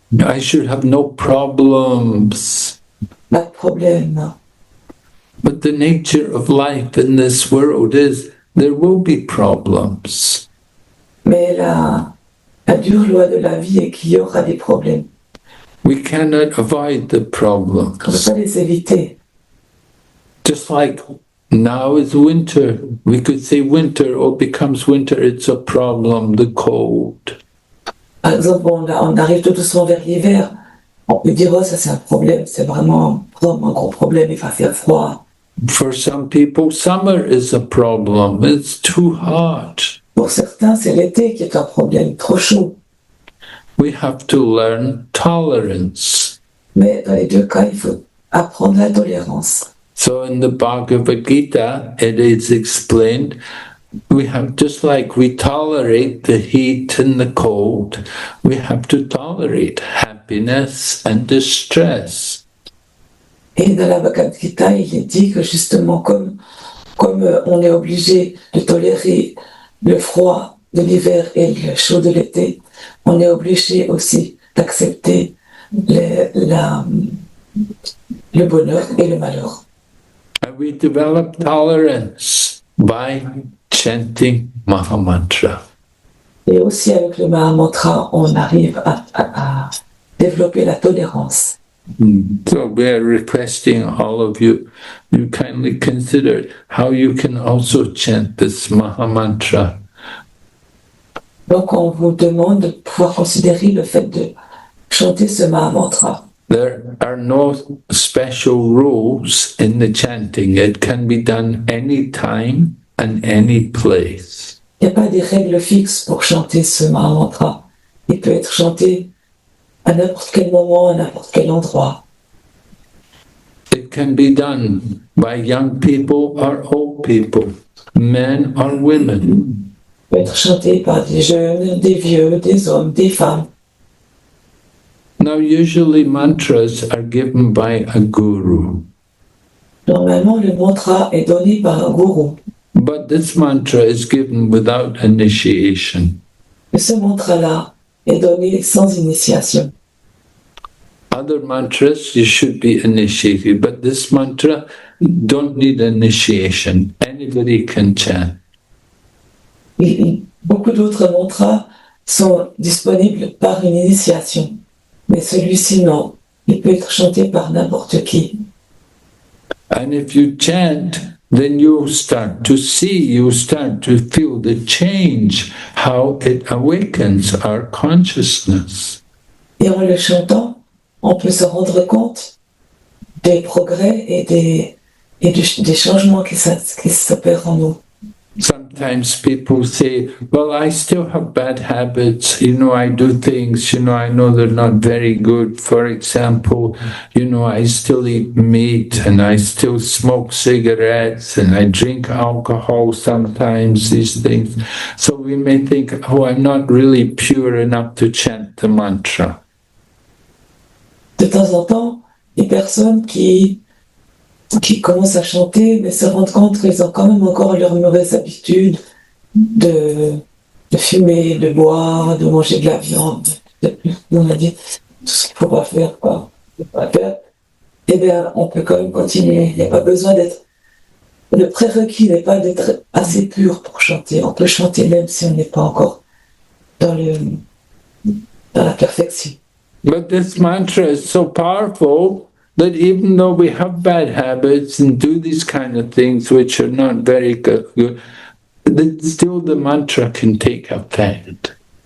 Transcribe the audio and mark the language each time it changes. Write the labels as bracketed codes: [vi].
[en] I should have no problems. [fr] Pas de problème, non. [en] But the nature of life in this world is there will be problems. [fr] Mais la dure loi de la vie est qu'il y aura des problèmes. [en] We cannot avoid the [fr] On ne peut [en] problems. [fr] pas les éviter. [en] Just like now is winter. We could say winter, or becomes winter, it's a problem, the cold. [fr] Par exemple, on arrive tout doucement vers l'hiver. On peut dire, oh, ça c'est un problème, c'est vraiment un gros problème, il va faire froid. [en] For some people, summer is a problem. It's too hot. [fr] Pour certains, c'est l'été qui est un problème, trop chaud. [en] We have to learn tolerance. [fr] Mais dans les deux cas, il faut apprendre la tolérance. [en] So in the Bhagavad Gita, it is explained, we have, just like we tolerate the heat and the cold, we have to tolerate happiness and distress. [fr] Et dans la Bhagavad Gita, il est dit que justement, comme comme on est obligé de tolérer le froid de l'hiver et le chaud de l'été, on est obligé aussi d'accepter le bonheur et le malheur. [en] And we develop tolerance by chanting Maha-mantra. [fr] Et aussi avec le Maha-mantra, on arrive à développer la tolérance. [en] So we are requesting all of you, you kindly consider how you can also chant this Maha-mantra. [fr] Donc on vous demande de pouvoir considérer le fait de chanter ce Maha-mantra. [en] There are no special rules in the chanting. It can be done any time and any place. [fr] Il n'y a pas des règles fixes pour chanter ce Maha-mantra. Il peut être chanté à n'importe quel moment, à n'importe quel endroit. [en] It can be done by young people or old people, men or women. [fr] Il peut être chanté par des jeunes, des vieux, des hommes, des femmes. [en] Now, usually mantras are given by a guru, [fr] Normalement, le mantra est donné par un gourou. [en] but this mantra is given without initiation. [fr] Et ce mantra-là est donné sans initiation. [en] Other mantras you should be initiated, but this mantra don't need initiation. Anybody can chant. [fr] Beaucoup d'autres mantras sont disponibles par une initiation. Mais celui-ci, non. Il peut être chanté par n'importe qui. And if you chant, then you start to see, you start to feel the change, how it awakens our consciousness. Et en le chantant, on peut se rendre compte des progrès et des changements qui s'opèrent en nous. Sometimes people say, well, I still have bad habits, I do things, I know they're not very good. For example, I still eat meat and I still smoke cigarettes and I drink alcohol sometimes, these things. So we may think, oh, I'm not really pure enough to chant the mantra. De temps en temps, des personnes qui commencent à chanter, mais se rendent compte qu'ils ont quand même encore leurs mauvaises habitudes de fumer, de boire, de manger de la viande, on a dit tout ce qu'il ne faut pas faire, quoi. Eh bien, on peut quand même continuer. Il n'y a pas besoin d'être... Le prérequis n'est pas d'être assez pur pour chanter. On peut chanter même si on n'est pas encore dans la perfection. [en] But this mantra is so powerful that even though we have bad habits and do these kind of things which are not very good, that still the mantra can take effect.